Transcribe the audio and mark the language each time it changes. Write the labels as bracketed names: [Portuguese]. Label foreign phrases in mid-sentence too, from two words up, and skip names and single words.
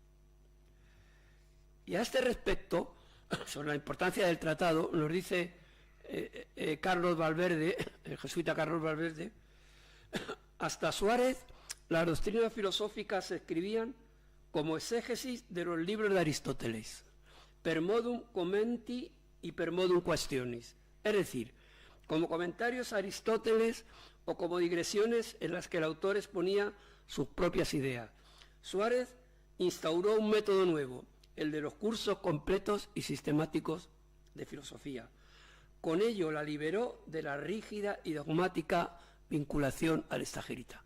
[Spanish] Y a este respecto, sobre la importancia del tratado, nos dice Carlos Valverde, el jesuita Carlos Valverde: hasta Suárez, las doctrinas filosóficas se escribían como exégesis de los libros de Aristóteles, [Latin] per modum commenti y per modum questionis, [Spanish] es decir, como comentarios a Aristóteles o como digresiones en las que el autor exponía sus propias ideas. Suárez instauró un método nuevo, el de los cursos completos y sistemáticos de filosofía. Con ello la liberó de la rígida y dogmática vinculación al Estagirita.